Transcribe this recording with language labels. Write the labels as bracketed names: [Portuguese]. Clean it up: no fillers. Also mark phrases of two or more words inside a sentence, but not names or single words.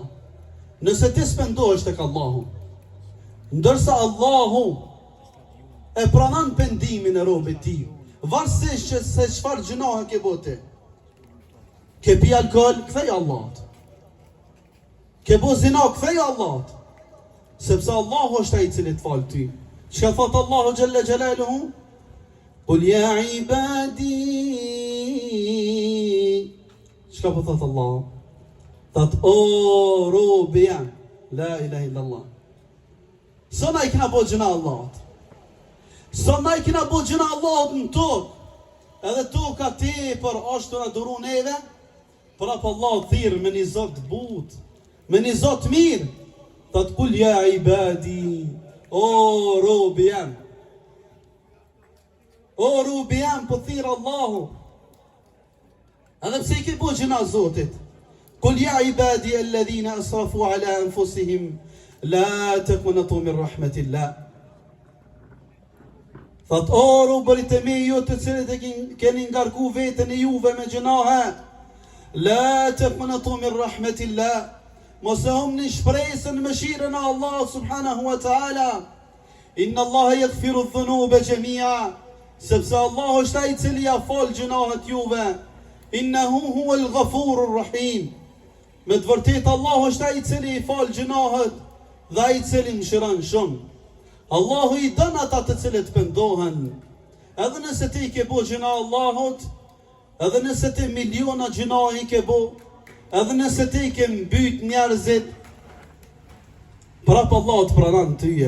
[Albanian] Nëse ti s'pendohesh tek Allahu, ndërsa Allahu e pranon pendimin e robit tij, varësisht që se çfarë gjunahe ke bote. Ke pi alkohol, kthej Allahut. Ke bo zina, kthej Allahut. Sepse Allahu është ai i cili të fal ty. Çka thot Allahu [Arabic] جل جلاله? قل يا عبادي. [Albanian] Çka po thot Allahu? Thot o robi jam, [Arabic] لا إله إلا الله. [Albanian] Sona i kena bo gjuna Allahut. Sona i kena bo gjuna Allahut në tokë. Edhe toka ti për është të na duru neve, për apë Allah thirë me një zot but, me një zot mirë, të të kul [Arabic] يا عبادي, [Albanian] o robi jam. O robi jam, për thirë Allahu. Edhe pse i ke bo gjuna zotit. [Arabic] قل يا عبادي الذين أسرفوا على أنفسهم لا تقنطوا من رحمة الله. [Albanian] Thot, o robërit e mi, ju të cilët e keni ngarku vetën e juve me gjënahe, [Arabic] لا تقنطوا من رحمة الله, [Albanian] mos e humni shpresën mëshirën e Allah [Arabic] سبحانه وتعالى. إن الله يغفر الذنوب جميعا, [Albanian] sepse Allah është ai i cili ja fal gjunahet juve. [Arabic] إنه هو الغفور الرحيم. [Albanian] Me të vërtetë Allah është ai i cili i fal gjunahet dhe ai i cili mëshiron shumë. Allahu i dën ata të cilët pendohen. Edhe nëse ti ke bo gjuna Allahut, edhe nëse ti miliona gjuna i ke bo, edhe nëse ti ke mbyt njerëzit, prap Allah të pranon tyje.